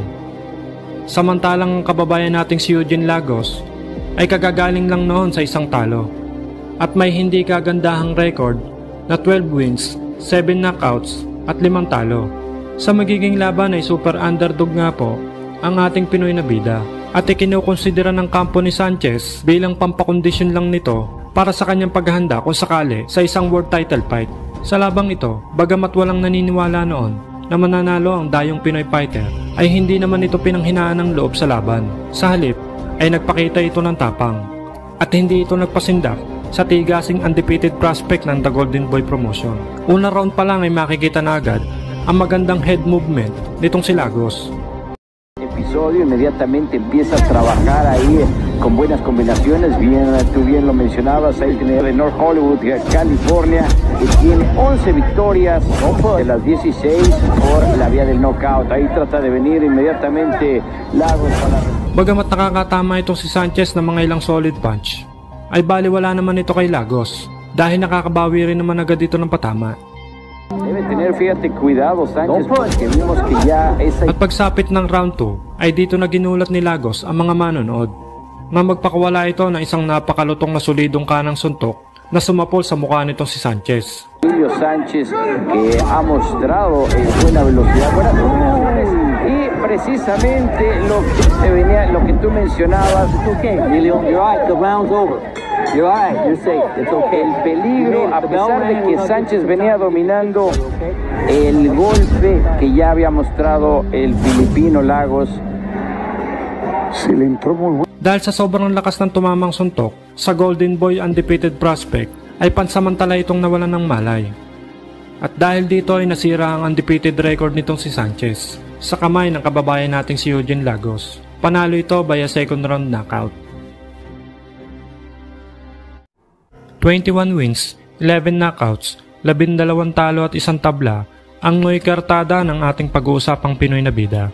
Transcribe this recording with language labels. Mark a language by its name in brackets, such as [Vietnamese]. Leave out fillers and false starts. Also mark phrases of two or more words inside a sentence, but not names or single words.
[Filipino] Samantalang ang kababayan nating si Eugene Lagos ay kagagaling lang noon sa isang talo at may hindi kagandahang record na 12 [English] wins, 7 knockouts [Filipino] at 5 talo. Sa magiging laban ay [English] super underdog [Filipino] nga po ang ating Pinoy na bida at ikinukonsidera ng kampo ni Sanchez bilang pampakondisyon lang nito para sa kanyang paghahanda kung sakali sa isang [English] world title fight. [Filipino] Sa labang ito, bagamat walang naniniwala noon na mananalo ang dayong Pinoy fighter, ay hindi naman ito pinanghinaan ng loob sa laban. Sa halip, ay nagpakita ito ng tapang at hindi ito nagpasindak sa tigasing [English] undefeated prospect [Filipino] ng The Golden Boy promotion. Una round pa lang ay makikita na agad ang magandang [English] head movement [Filipino] nitong si Lagos. [Spanish] Episodio inmediatamente empieza a trabajar ahí con buenas combinaciones, tú bien lo mencionabas, ahí tiene de North Hollywood, California, y tiene 11 victorias de las 16 por la vía del knockout. Ahí trata de venir inmediatamente Lagos para... [Filipino] Bagamat nakakatama itong si Sanchez ng mga ilang [English] solid punch, [Filipino] ay baliwala naman ito kay Lagos dahil nakakabawi rin naman agad dito ng patama. [Spanish] Debe tener, fíjate, cuidado Sánchez, porque vimos que ya esa... [Filipino] At pagsapit ng round 2 ay dito na ginulat ni Lagos ang mga manonood na magpakawala ito ng isang napakalutong na solidong kanang suntok na sumapol sa mukha nitong si Sanchez. [Spanish] Emilio Sánchez que ha mostrado buena velocidad, buenas combinaciones y precisamente lo que tú mencionabas, Emilio, [English] you're right, the round's over. You're right, you're safe, it's okay. [Spanish] El peligro, a pesar de que Sánchez venía dominando el golpe que ya había mostrado el filipino Lagos, se le entró muy bueno. [Filipino] Dahil sa sobrang lakas ng tumamang suntok sa Golden Boy [English] undefeated prospect [Filipino] ay pansamantala itong nawalan ng malay. At dahil dito ay nasira ang undefeated record nitong si Sanchez sa kamay ng kababayan nating si Eugene Lagos. Panalo ito [English] via second round knockout. [Filipino] 21 [English] wins, 11 knockouts, [Filipino] 12 talo at 1 tabla ang Noy kartada ng ating pag-uusapang Pinoy na bida.